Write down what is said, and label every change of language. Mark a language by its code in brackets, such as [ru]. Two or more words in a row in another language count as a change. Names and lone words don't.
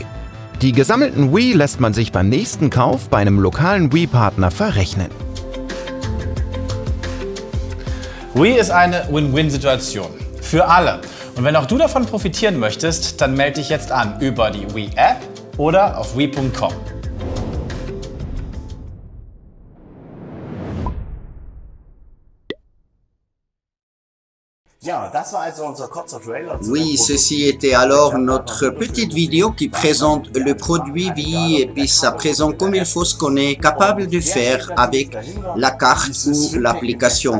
[de] Die gesammelten Wii lässt man sich beim nächsten Kauf bei einem lokalen Wii-Partner verrechnen. Wii ist eine Win-Win-Situation. Für alle. Und wenn auch du davon profitieren möchtest, dann melde dich jetzt an über die Wii-App oder auf wii.com. [fr] Oui, ceci était alors notre petite vidéo qui présente le produit Wii et puis ça présente comme il faut ce qu'on est capable de faire avec la carte ou l'application.